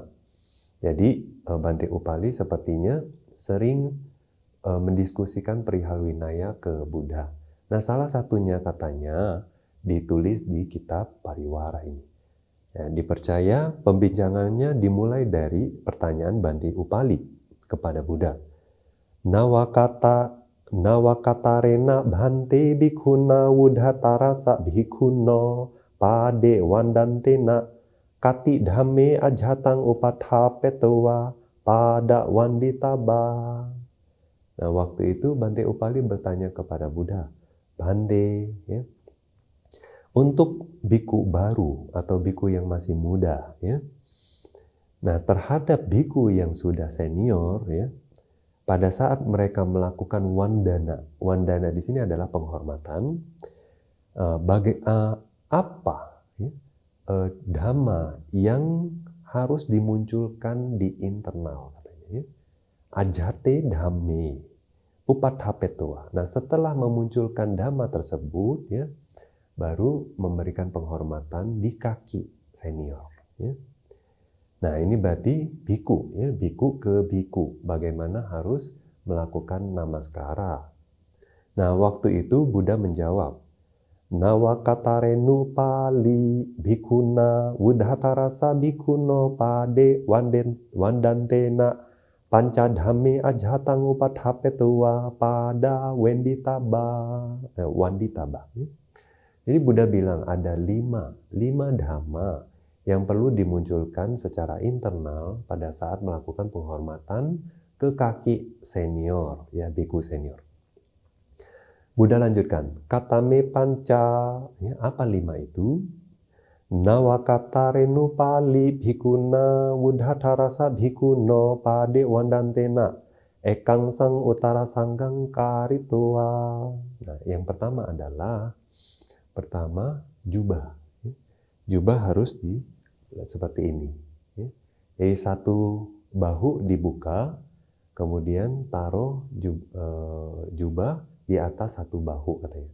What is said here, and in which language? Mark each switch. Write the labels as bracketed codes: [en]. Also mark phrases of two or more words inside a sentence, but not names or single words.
[id] Jadi Bhante Upali sepertinya sering mendiskusikan perihal Vinaya ke Buddha. Nah, salah satunya katanya ditulis di kitab Pariwara ini. Ya, dipercaya pembincangannya dimulai dari pertanyaan Bhante Upali kepada Buddha. [pi] Nawakatarena Bhante bhikkhuna wudhatarasa bhikkhuno pade wandantena kati dhamme ajhatang upathapetwa pada wanditaba. [id] Nah, waktu itu Bhante Upali bertanya kepada Buddha, Bhante, ya, untuk biku baru atau biku yang masih muda, ya. Nah, terhadap biku yang sudah senior, ya, pada saat mereka melakukan wandana di sini adalah penghormatan. Apa ya, dhamma yang harus dimunculkan di internal, katanya, ya. [pi] Ajate dhamme upathapetwa. [id] Nah, setelah memunculkan dhamma tersebut, ya, baru memberikan penghormatan di kaki senior, ya. Nah, ini berarti biku, ya, biku ke biku, bagaimana harus melakukan namaskara. Nah, waktu itu Buddha menjawab, [pi] Nawakatarenu pali bhikkhuna wudhatarasa bhikkhuno pade wandantena pancadhamme ajhatang upathapetwa pada wanditaba. [id] Jadi Buddha bilang ada lima dhamma yang perlu dimunculkan secara internal pada saat melakukan penghormatan ke kaki senior, ya, biku senior. Buddha lanjutkan, [pi] katame panca, [id] ya, apa 5 itu? [pi] Nawakatarenu pali bhikkhuna wudhatarasa bhikkhuno pade wandantena ekang sang utara sanggang karitwa. [id] Nah, yang pertama adalah jubah. Jubah harus seperti ini. Jadi satu bahu dibuka, kemudian taruh jubah di atas satu bahu, katanya.